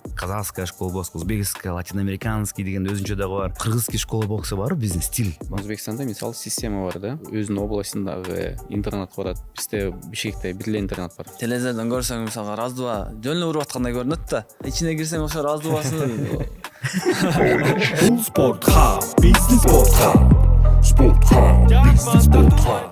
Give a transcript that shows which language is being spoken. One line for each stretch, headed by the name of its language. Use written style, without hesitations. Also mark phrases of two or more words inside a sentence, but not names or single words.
Russian: Казахская школа бокса, узбекская, латиноамериканский
Kyrgyz: деген өзүнчө дагы бар.
Russian: Кыргызский школа бокса
Kyrgyz: бар, биздин стиль. Өзбекстанда мисалы система бар да. Өзүнүн областындагы интернат барат. Бизде Бишкекте бир эле интернат бар. Телевизордон көрсөң мисалга раздува жөн эле уруп аткандай көрүнөт да. Ичине кирсең ошо раздувасы.
English: Sport Hub, Business Sport Hub, Sport Hub, Business Sport Hub.